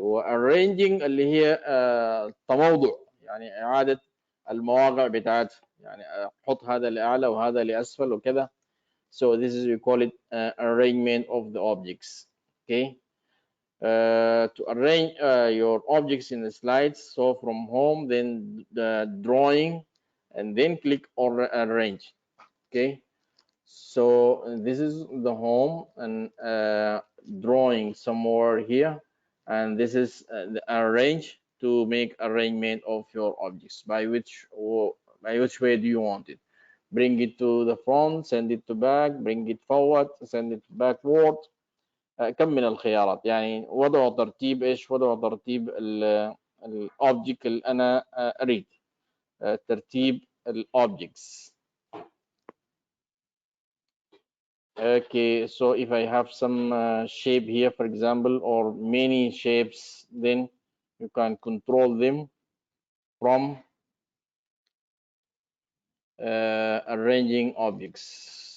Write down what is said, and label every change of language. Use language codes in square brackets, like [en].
[ar] وarranging اللي هي تموضع، يعني إعادة المواقع بتاعتها، يعني أحط هذا لأعلى وهذا لأسفل وكذا. [en] so this is we call it arrangement of the objects. Okay. to arrange your objects in the slides. So from home, then the drawing, and then click on arrange. Okay, so this is the home and drawing somewhere here, and this is the arrange to make arrangement of your objects. By which way do you want it? Bring it to the front, send it to back, bring it forward, send it backward. [ar] كم من الخيارات يعني وضع ترتيب ايش؟ وضع ترتيب الاوبجكت اللي انا اريد ترتيب الاوبجكتس. [en] Okay, so if I have some shape here, for example, or many shapes, then you can control them from arranging objects.